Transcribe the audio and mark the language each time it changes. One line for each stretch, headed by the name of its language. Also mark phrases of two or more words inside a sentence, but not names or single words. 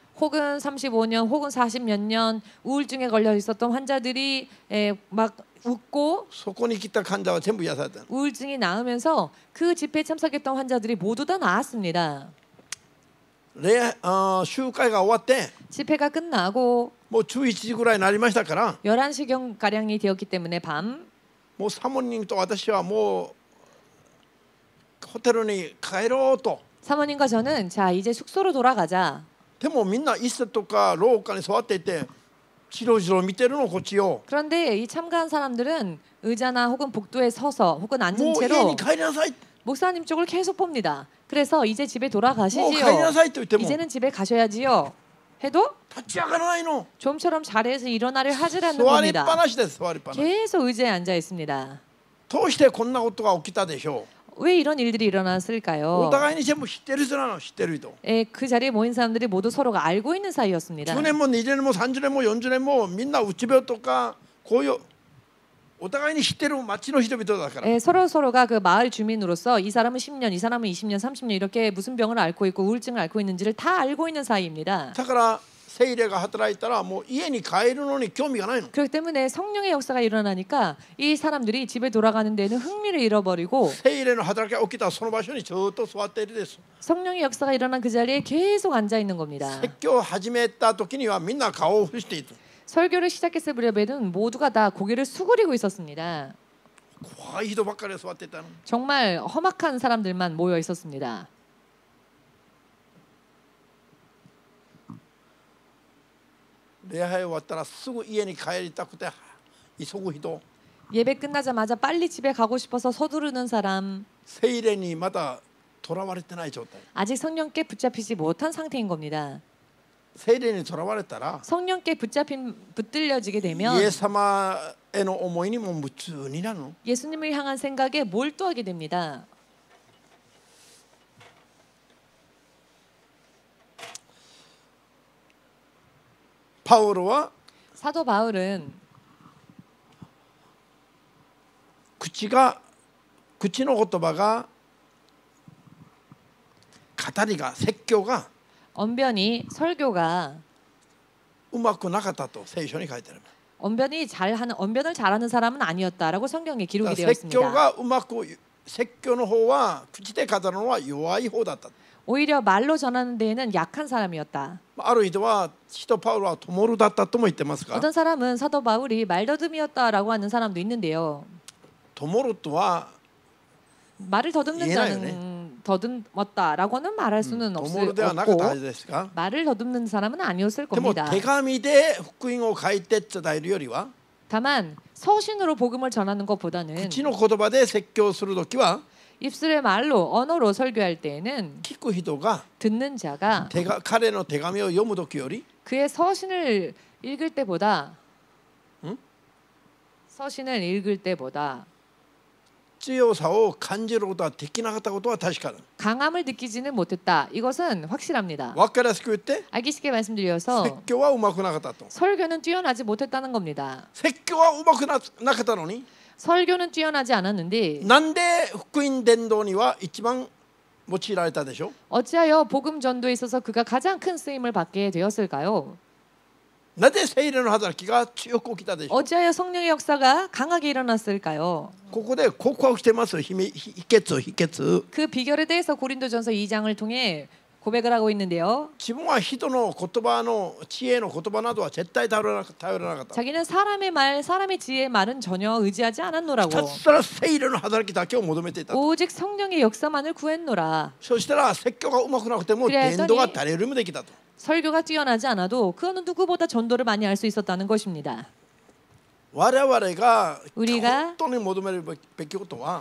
Korean: 혹은 35년 혹은 40 몇 년 우울증에 걸려 있었던 환자들이 막 웃고
Japanese: そこに来た患者は全部癒された
Korean: 우울증이 나으면서 그 집회에 참석했던 환자들이 모두 다 나았습니다.
Japanese: 集会が終わって
Korean: 집회가 끝나고
Japanese: もう11時ぐらいになりましたから
Korean: 11시경 가량이 되었기 때문에 밤
Japanese: もうサモニンと私はもうホテルに帰ろうと
Korean: 사모님과 저는 자 이제 숙소로 돌아가자.
Japanese: でもみんな椅子とか廊下に座っていてじろじろ見てるのこっちを
Korean: 그런데 이 참가한 사람들은 의자나 혹은 복도에 서서 혹은
Japanese: も
Korean: 앉은
Japanese: う家
Korean: 채로
Japanese: に帰りなさい
Korean: 목사님 쪽을 계속 봅니다. 그래서 이제 집에
Japanese: もう帰りな
Korean: 돌아가시지요.
Japanese: さいと言っても
Korean: 이제는 집에 가셔야지요. 해도
Japanese: 立ち上がらないの
Korean: 좀처럼 자리에서 일어나려 하질 않는
Japanese: 座りっ
Korean: 겁니다.
Japanese: ぱなしです座りっぱなし
Korean: 계속 의자에 앉아 있습니다.
Japanese: どうしてこんなことが起きたでしょ
Korean: 왜 이런 일들이
Japanese: うお
Korean: 일어났을까요?
Japanese: 互いに全部知ってる人なの知ってる人
Korean: 그 자리에 모인 사람들이 모두 서로가 알고 있는 사이였습니다.
Japanese: 10年も20年も30年も40年もみんなうつ病とかこういうお互いに知ってる町の人々だから
Korean: 서로가 그 마을 주민으로서 이 사람은 10년, 이 사람은 20년, 30년 이렇게 무슨 병을 앓고 있고 우울증을 앓고 있는지를 다 알고 있는 사이입니다.
Japanese: だから聖霊が働いたらもう家に帰るのに興味がないの
Korean: 그렇기 때문에 성령의 역사가 일어나니까 이 사람들이 집에 돌아가는 데는 흥미를 잃어버리고
Japanese: 聖霊の働きが起きたらその場所にずっと座っているです
Korean: 성령의 역사가 일어난 그 자리에 계속 앉아 있는 겁니다.
Japanese: 説教を始めた時にはみんな顔を伏している
Korean: 설교를 시작했을 무렵에는 모두가 다 고개를 수그리고 있었습니다.
Japanese: 怖い人ばっかり座っていたの
Korean: 정말 험악한 사람들만 모여 있었습니다.
Japanese: 礼拝終わったらすぐ家に帰りたくて急ぐ人
Korean: 예배 끝나자마자 빨리 집에 가고 싶어서 서두르는 사람,
Japanese: 聖霊にまだとらわれてない状態
Korean: 아직 성령께 붙잡히지 못한 상태인 겁니다.
Japanese: 聖霊にとらわれたら
Korean: 성령께 붙들려지게 되면
Japanese: イエス様への思いにも夢中になるの。
Korean: 예수님을 향한 생각에 몰두하게 됩니다.
Japanese: パウロは
Korean: 사도 바울은
Japanese: 口の言葉が語りが説教が
Korean: 언변이 설교가
Japanese: うまくなかったと聖書に書いてある。
Korean: 언변을 잘하는 사람은 아니었다라고 성경에
Japanese: だ
Korean: 기록이
Japanese: から
Korean: 되어
Japanese: 説教
Korean: 있습니다.
Japanese: がうまく説教の方は口で語るのは弱い方だった。
Korean: 오히려 말로 전하는 데에는 약한 사람이었다.
Japanese: ある人は使徒パウロはトモルだったとも言ってますが、
Korean: 어떤 사람은 사도 바울이 말더듬이었다라고 하는 사람도 있는데요.
Japanese: トモルとは
Korean: 말을 더듬는 자는 더듬었다라고는 말할 수는
Japanese: トモルではなかったはず
Korean: 없고
Japanese: ですが、
Korean: 말을 더듬는 사람은 아니었을
Japanese: でも
Korean: 겁니다.
Japanese: 手紙で福音を書いて伝えるよりは
Korean: 다만 서신으로 복음을 전하는 것보다는
Japanese: 口の言葉で説教するときは
Korean: 입술의 말로 언어로 설교할 때에는
Japanese: 聞く人が
Korean: 듣는 자가
Japanese: 彼の手紙を読むときより
Korean: 그의 서신을 읽을 때보다 응? 서신을 읽을 때보다
Japanese: 強さを感じることはできなかったことは確かだ。
Korean: 강함을 느끼지는 못했다. 이것은 확실합니다.
Japanese: 分かりやすく言って
Korean: 알기 쉽게
Japanese: 説
Korean: 말씀드려서
Japanese: 教はうまくなかったと。
Korean: 설교는 뛰어나지 못했다는 겁니다.
Japanese: 説教はうまくなかったのに
Korean: 설교는 뛰어나지 않았는데
Japanese: なんで福音伝道には一番用いられたでしょ。
Korean: 어찌하여 복음 전도에 있어서 그가 가장 큰 쓰임을 받게 되었을까요?
Japanese: なぜ聖霊の働きが強く起きたでしょう。
Korean: 어찌하여 성령의 역사가 강하게 일어났을까요?
Japanese: ここで告白してます。秘訣。
Korean: 그 비결에 대해서 고린도전서 2장을 통해 고백을 하고 있는데요.
Japanese: 自分は人の言葉の知恵の言葉などは絶対頼らなかった。
Korean: 자기는 사람의 말, 사람의 지혜의 말은 전혀 의지하지 않았노라고.
Japanese: ひたすら聖霊の働きだけを求めていた。
Korean: 오직 성령의 역사만을 구했노라.
Japanese: そしたら説教がうまくなくても
Korean: 그랬더니
Japanese: 伝道が誰よりもできたと。
Korean: 설교가 뛰어나지 않아도 그 어느 누구보다 전도를 많이 할 수 있었다는 것입니다.
Japanese: 我々が
Korean: 우리가
Japanese: 本当に求めるべきことは